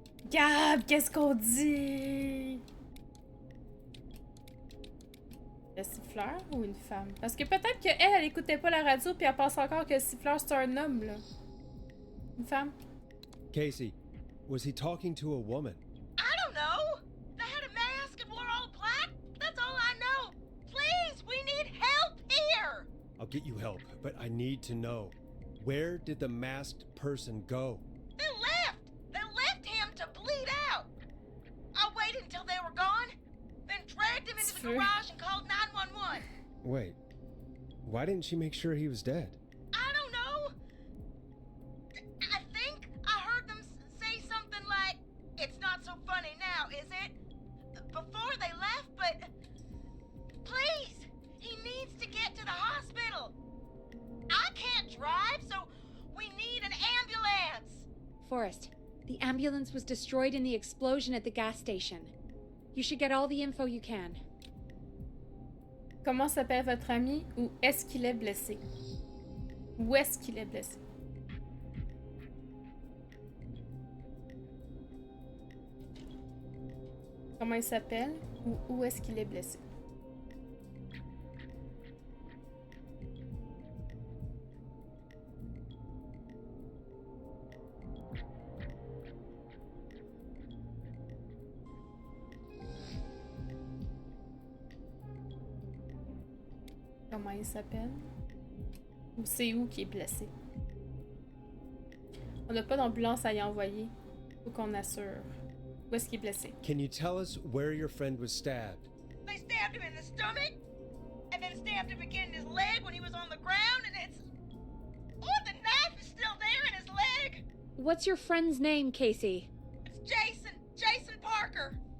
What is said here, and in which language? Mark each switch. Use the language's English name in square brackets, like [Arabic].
[French] Gab, qu'est-ce qu'on dit? Le siffleur ou une femme? Parce que peut-être qu'elle, elle écoutait pas la radio puis elle pense encore que le siffleur c'est un homme, là. Une femme? [English] Casey, was he talking to a woman? I don't know. They had a mask and wore all black. That's all I know. Please, we need help here. I'll get you help, but I need to know. Where did the masked person go? They left. They left him to bleed out. I waited until they were gone, then dragged him into the garage and called 911. Wait, why didn't she make sure he was dead? I don't know. I think I heard them say something like, "It's not so funny now, is it?" before they left, but please, he needs to get to the hospital. I can't drive, so we need an ambulance. Forrest, the ambulance was destroyed in the explosion at the gas station. You should get all the info you can. [French] Comment s'appelle votre ami ou est-ce qu'il est blessé? Où est-ce qu'il est blessé? Comment il s'appelle ou où est-ce qu'il est blessé? Comment il s'appelle? Ou c'est où qui est blessé? On n'a pas d'ambulance à y envoyer. Faut qu'on assure. Où est-ce qu'il est blessé? [English] Can you tell us where your friend was stabbed? They stabbed him in the stomach, and then stabbed him again in his leg when he was on the ground, and it's... Oh, the knife is still there in his leg! What's your friend's name, Casey? It's Jason! Jason Parker!